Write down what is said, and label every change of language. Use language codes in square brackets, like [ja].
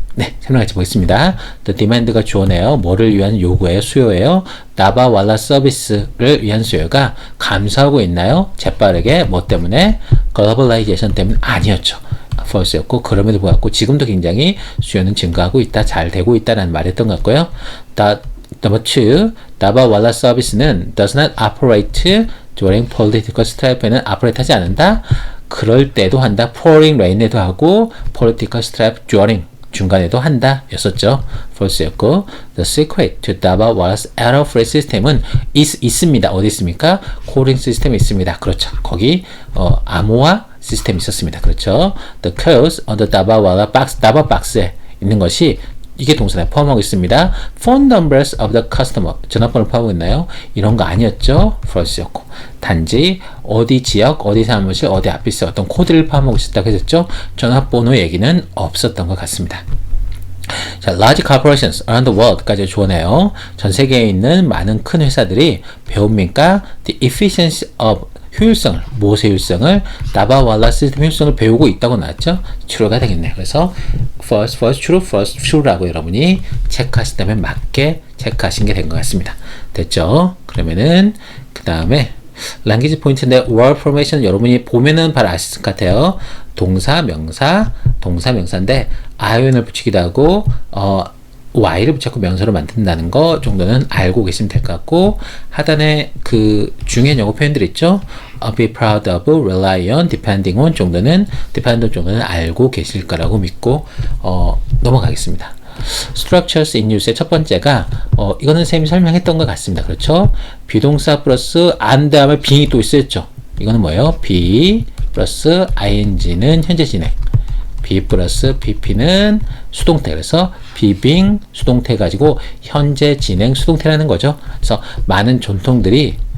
[ko] 네, 설명 같이 보겠습니다. The demand가 주어네요. 뭐를 위한 요구예요? 수요예요? Daba Wallace 서비스를 위한 수요가 감소하고 있나요? 재빠르게 뭐 때문에? 글로벌라이제이션 때문에 아니었죠. false였고 그럼에도 불구하고 지금도 굉장히 수요는 증가하고 있다, 잘 되고 있다라는 말이었던 것 같고요. [en] Number 2, Daba Wallace [ko] 서비스는 [en] does not operate during political strife에는 operate [ko] 하지 않는다. 그럴 때도 한다. [en] pouring rain [ko] 에도 하고 [en] political strife during [ko] 중간에도 한다 였었죠. false였고 [en] the secret to Daba Wallace error-free system은 [ko] 있습니다. 어디 있습니까? calling 시스템이 있습니다. 그렇죠. 거기 암호화 시스템이 있었습니다. 그렇죠. [en] The codes on the Daba Wallace box, [ko] Daba box에 있는 것이 이게 동사에 포함하고 있습니다. [en] Phone numbers of the customer [ko] 전화번호를 포함하고 있나요? 이런 거 아니었죠. false였고 단지 어디 지역, 어디 사무실, 어디 오피스 어떤 코드를 포함하고 있었다고 했었죠. 전화번호 얘기는 없었던 것 같습니다. [en] 자, large corporations around the world [ko] 까지 주어내요. 전 세계에 있는 많은 큰 회사들이 배웁니까? [en] The efficiency of [ko] 효율성을, 무엇의 효율성을? Daba Wallace 시스템 효율성을 배우고 있다고 나왔죠? true가 되겠네요. 그래서 first, true, first, true라고 여러분이 체크하시다면 맞게 체크하신 게 된 것 같습니다. 됐죠? 그러면은 그 다음에 language 포인트인데 word formation 여러분이 보면은 바로 아실 것 같아요. 동사, 명사, 명사인데 i온을 붙이기도 하고 y를 붙였고 명사로 만든다는 거 정도는 알고 계시면 될 것 같고 하단에 그 중요한 영어 표현들 있죠? [en] be proud of, rely on, depending on [ko] 정도는 알고 계실 거라고 믿고 넘어가겠습니다. structures in use의 첫 번째가 이거는 쌤이 설명했던 것 같습니다. 그렇죠? 비동사 플러스 and 다음에 being이 또 있었죠. 이거는 뭐예요? be 플러스 ing는 현재 진행 be 플러스 pp는 수동태. 그래서 be being 수동태 가지고 현재 진행 수동태라는 거죠. 그래서 많은 전통들이